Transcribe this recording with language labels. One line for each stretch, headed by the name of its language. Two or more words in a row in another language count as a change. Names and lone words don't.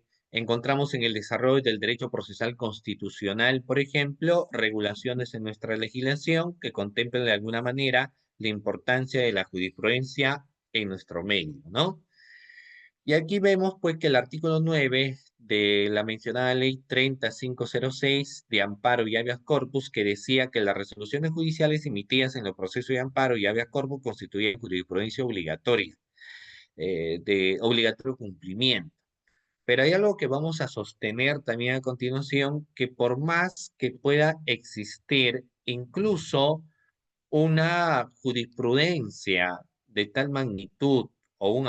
Spanish: Encontramos en el desarrollo del derecho procesal constitucional, por ejemplo, regulaciones en nuestra legislación que contemplan de alguna manera la importancia de la jurisprudencia en nuestro medio, ¿no? Y aquí vemos pues que el artículo 9 de la mencionada ley 30506 de amparo y
Latin: habeas corpus,
Spanish: que decía que las resoluciones judiciales emitidas en los procesos de amparo y
Latin: habeas corpus
Spanish: constituían jurisprudencia obligatoria, de obligatorio cumplimiento. Pero hay algo que vamos a sostener también a continuación, que por más que pueda existir incluso una jurisprudencia de tal magnitud o un